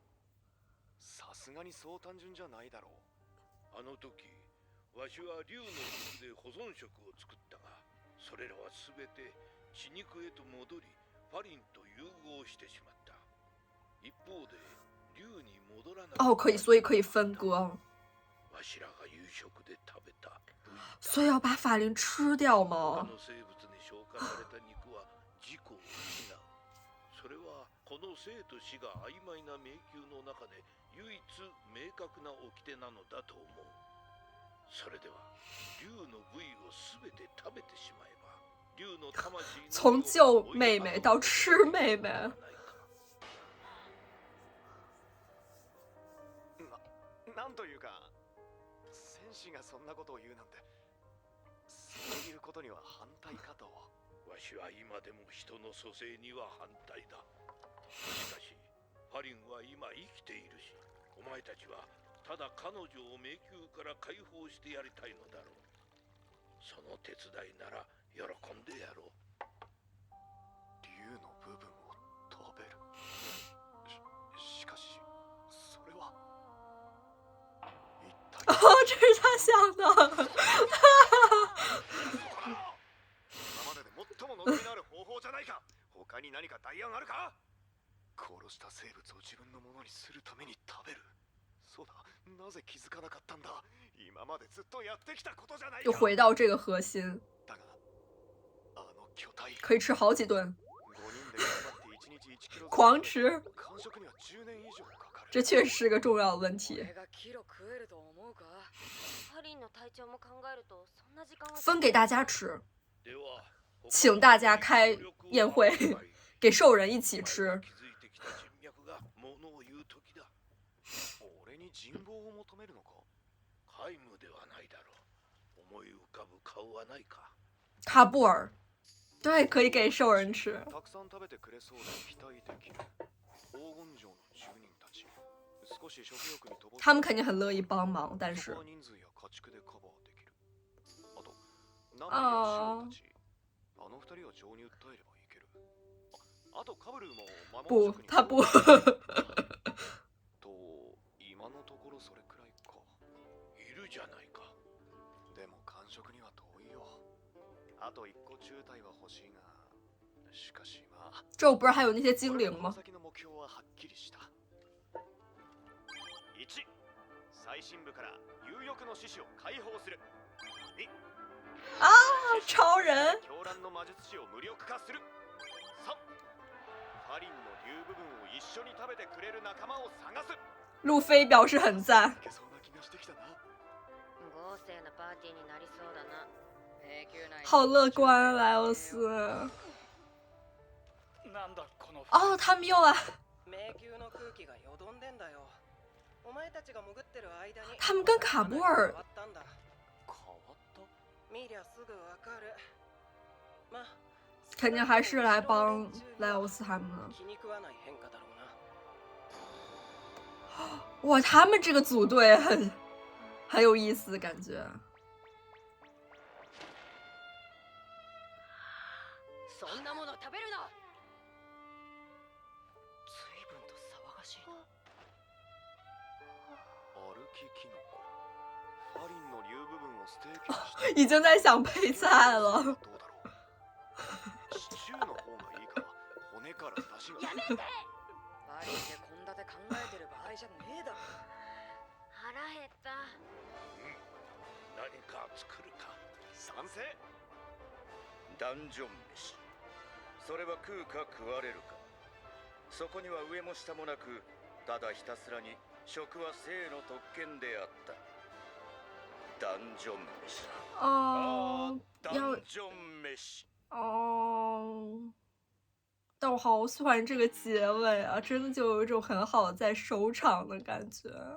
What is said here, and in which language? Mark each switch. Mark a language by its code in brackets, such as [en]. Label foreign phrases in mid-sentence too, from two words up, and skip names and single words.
[ja] さすがにそう単純じゃないだろう。あの時、わしは竜の肉で保存食を作ったが、それらはすべて血肉へと戻り、ファリンと融合してしまった。一方で、竜に戻らな [zh] 哦，可以，所以可以分割， [ja] わしらが夕食で食べた部位だ。 [zh] 所以要把法林吃掉他吗？ [ja] の生物に消化された肉は自己を失う。それはこの生と死が曖昧な迷宮の中で唯一明確な掟なのだと思う。それでは竜の部位をすべて食べてしまえば、竜の魂の [zh] 从救妹妹到吃妹妹。 [ja] なんというか、戦士がそんなことを言うなんて、そういうことには反対かと。わしは今でも人の蘇生には反対だ。しかし、ファリンは今生きているし、お前たちはただ彼女を迷宮から解放してやりたいのだろう。その手伝いなら喜んでやろう。竜の部分を食べる。しかし、それは。 [zh] 这是他想的。 [ja] 今までで最も望みのある方法じゃないか。他に何か代案あるか。殺した生物を自分のものにするために食べる。そうだ、なぜ気づかなかったんだ。今までずっとやってきたことじゃないか。 [zh] 就回到这个核心， [ja] だが、あの巨体。 [zh] 可以吃好几顿， [ja] 5人で頑張って1日1キロ。 [zh] 狂吃。 [ja] 完食には10年以上かかる。 [zh] 这确实是个重要的问题。 [ja] 俺がキロ食えると思うか。ハリンの体調も考えるとそんな時間は [zh] 分给大家吃， [ja] では [zh] 请大家开宴会，给兽人一起吃。 [ja] 気づいてきた人脈がものを言う時だ。俺に人望を求めるのか。皆無ではないだろう。思い浮かぶ顔はないか。 [zh] 卡布尔，对，可以给兽人吃。 [ja] たくさん食べてくれそうで期待できる。黄金城の住人たち。少し食欲に乏しい。 [zh] 他们肯定很乐意帮忙，但是 [ja] そこは人数や家畜でカバーできる。あと、ナミやシオンたち。あの二人は情に訴えればいける。あとカブルーも魔物 [zh] 不 [ja] 職に。 [zh] 他不。 [ja] と、今のところそれくらいか。いるじゃないか。でも完食には遠いよ。あと一個中隊は欲しいが、しかしまあ。 [zh] 这不是还有那些精灵吗？ [ja] 先の目標ははっきりした。1、最深部から有力の獅子を解放する。2、 [zh] 啊，超人！ [ja] 狂乱の魔術師を無力化する。3、ファリンの竜部分を一緒に食べてくれる仲間を探す。 [zh] 路飞表示很赞。 [ja] いけそうな気がしてきたな。豪勢なパーティーになりそうだな。迷宮内に [zh] 好乐观，莱欧斯。 [ja] なんだこの [zh] 哦，他们又来， [ja] 迷宮の空気がよどんでんだよ。お前たちが潜ってる間に [zh] 他们跟卡布尔 [ja] 変わったんだ。変わった。見りゃすぐわかる。まあ、 [zh] 肯定还是来帮莱欧斯他们的。 [ja] 気に食わない変化だろうな。 [zh] 哇，他们这个组队很有意思，感觉。 [ja] そんなもの食べるな。随分と騒がしいな。歩きキノコ。ファリンの竜部分をステーキにして。 [zh] 已经在想配菜了。 [ja] どうだろう。シチューの方がいいか。骨から出汁が。バリンで献立考えてる場合じゃねえだろ。腹減った。何か作るか。賛成。ダンジョン飯。それは食うか食われるか。そこには上も下もなく、ただひたすらに食は生の特権であった。ダンジョン飯。 [zh] 哦， [ja] ダ [zh] 要 [ja] ンジョン飯。 [zh] 哦。但我好喜欢这个结尾啊，真的就有一种很好的在收场的感觉。